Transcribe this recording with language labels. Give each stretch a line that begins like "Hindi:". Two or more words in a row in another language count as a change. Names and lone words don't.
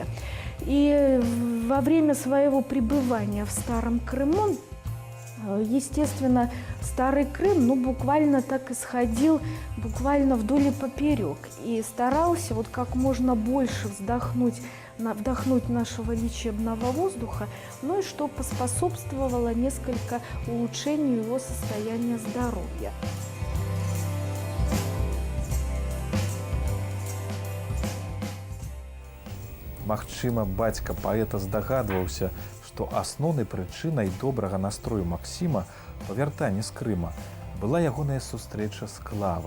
Russian: И во время своего пребывания в Старом Крыму, естественно, Старый Крым буквально так исходил буквально вдоль и поперек. И старался как можно больше вдохнуть нашего лечебного воздуха, и что поспособствовало несколько улучшению его состояния здоровья.
Belarusian: Магчыма, бацька паэта здагадваўся, што асноўнай прычынай добрага настрою Максіма па вяртанні з Крыма была ягоная сустрэча з клавай.